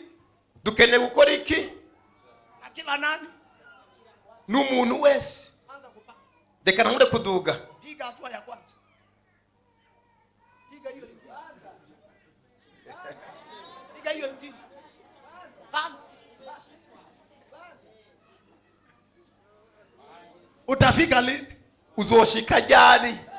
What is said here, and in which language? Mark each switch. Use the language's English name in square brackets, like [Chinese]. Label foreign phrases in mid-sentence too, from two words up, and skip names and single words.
[Rundi] Dukeneye gukora iki? [Swahili] Na kila nani? [Rundi] N'umuntu wese. [Swahili] Anza kupanda. [Rundi] Reka nangure kuduga. [Swahili] Piga hatua ya kwanza. Piga hiyo ingine. Piga hiyo ingine. Panda. Utafika lini? [Rundi] Uzoshika jari.